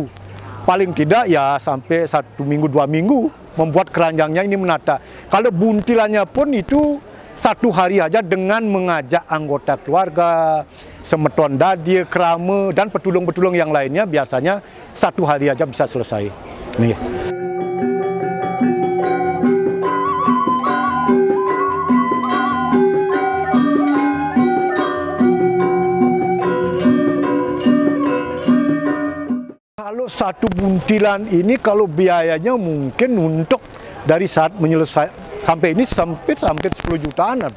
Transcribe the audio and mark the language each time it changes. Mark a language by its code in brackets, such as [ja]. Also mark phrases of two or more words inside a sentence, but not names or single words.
[id] Paling tidak ya sampai 1 minggu, 2 minggu membuat keranjangnya ini menata. Kalau buntilannya pun itu 1 hari aja dengan mengajak anggota keluarga, [ban] semeton dadia, kerama, [id] dan petulung-petulung yang lainnya biasanya 1 hari aja bisa selesai. Nih. Kalau 1 buntilan ini kalau biayanya mungkin untuk dari saat menyelesaikan sampai ini sampai 10 jutaan ada.